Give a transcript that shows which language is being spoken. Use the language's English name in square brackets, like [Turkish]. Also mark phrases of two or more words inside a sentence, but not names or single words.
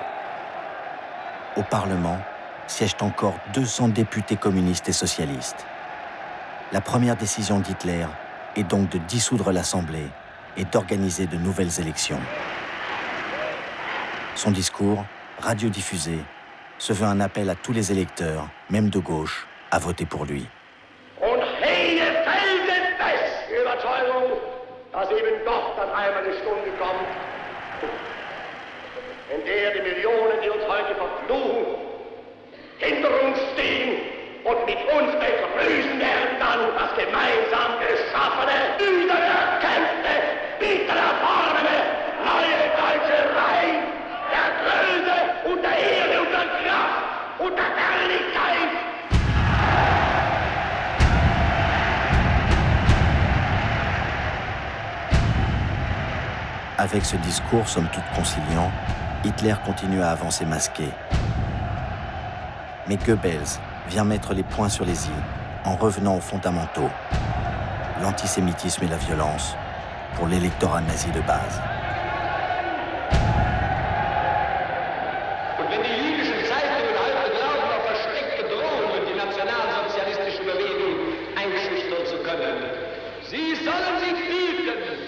[French] Au Parlement siègent encore 200 députés communistes et socialistes. La première décision d'Hitler est donc de dissoudre l'Assemblée et d'organiser de nouvelles élections. Son discours, radiodiffusé, se veut un appel à tous les électeurs, même de gauche, à voter pour lui. [German] Und keine felsenfeste Überzeugung, dass eben doch dann einmal eine Stunde kommt, in der die Millionen, die uns heute verfluchen, hinter uns stehen und mit uns begrüßen werden dann das gemeinsam geschaffene, wiedererkämpfte, wiedererfahrene, neue deutsche Reich der Größe und der Ehre und der Kraft und der Herrlichkeit. [French] Avec ce discours, somme toute conciliant, Hitler continue à avancer masqué. Mais Goebbels vient mettre les points sur les i en revenant aux fondamentaux, l'antisémitisme et la violence, pour l'électorat nazi de base. [German] Und wenn die jüdischen Zeitungen heute glauben, auf versteckte Drohungen die nationalsozialistische Bewegung einschüchtern zu können, sie sollen sich hüten.